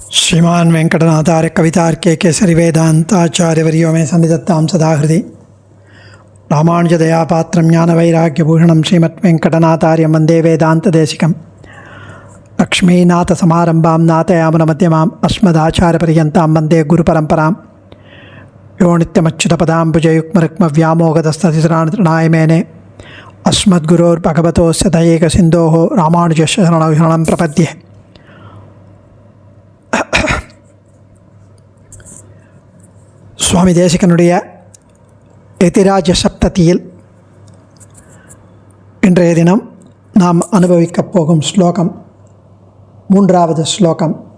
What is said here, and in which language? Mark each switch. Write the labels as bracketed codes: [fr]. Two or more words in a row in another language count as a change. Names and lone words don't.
[sa] श्रीमान वेंकटनाथार्य कवितार्के केसरी वेदांताचार्यवर्यो मे सन्निधत्तां सदा हृदि रामानुजदयापात्रं ज्ञानवैराग्यभूषणं श्रीमद्वेंकटनाथार्यं वन्दे वेदान्तदेशिकं लक्ष्मीनाथसमारम्भां नाथयामुनमध्यमाम् अस्मदाचार्यपर्यन्तां वन्दे गुरुपरम्परां यो नित्यमच्युतपदाम्बुजयुग्मरुक्मव्यामोहतस्ततितराणतृणाय मेने अस्मद्गुरोर्भगवतोस्य दयैकसिन्धोः रामानुजस्य शरणं प्रपद्ये. [ta] சுவாமி தேசிகனுடைய எதிராஜ சப்ததியில் இன்றைய தினம் நாம் அனுபவிக்கப் போகும் ஸ்லோகம் மூன்றாவது ஸ்லோகம்.